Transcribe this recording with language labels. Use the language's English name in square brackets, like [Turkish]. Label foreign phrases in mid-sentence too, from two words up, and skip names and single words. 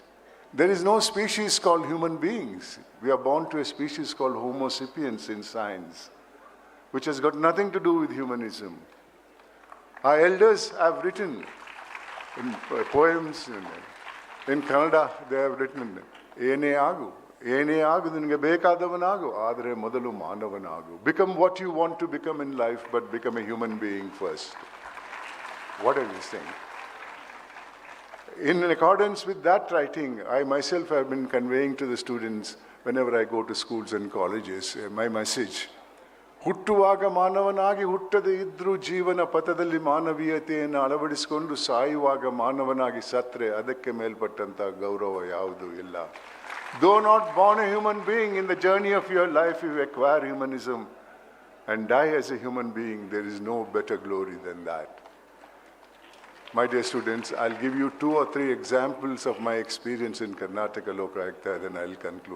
[English] There is no species called human beings. We are born to a species called Homo sapiens in science, which has got nothing to do with humanism. Our elders have written in poems in Kannada, they have written, [Kannada] ಏನೇ ಆಗು, ಏನೇ ಆಗು, ನಿನಗೆ ಬೇಕಾದವನಾಗು, ಆದರೆ ಮೊದಲು ಮಾನವನಾಗು. [English] Become what you want to become in life, but become a human being first. What are we saying? In accordance with that writing, I myself have been conveying to the students, whenever I go to schools and colleges, my message. [Kannada] ಹುಟ್ಟುವಾಗ ಮಾನವನಾಗಿ ಹುಟ್ಟದೆ ಇದ್ರೂ ಜೀವನ ಪಥದಲ್ಲಿ ಮಾನವೀಯತೆಯನ್ನು ಅಳವಡಿಸಿಕೊಂಡು ಸಾಯುವಾಗ ಮಾನವನಾಗಿ ಸತ್ರೆ ಅದಕ್ಕೆ ಮೇಲ್ಪಟ್ಟಂತ ಗೌರವ ಯಾವುದೂ ಇಲ್ಲ. [English] Though not born a human being, in the journey of your life you acquire humanism and die as a human being. There is no better glory than that. My dear students, I'll give you 2 or 3 examples of my experience in Karnataka Lokayukta, then I'll conclude.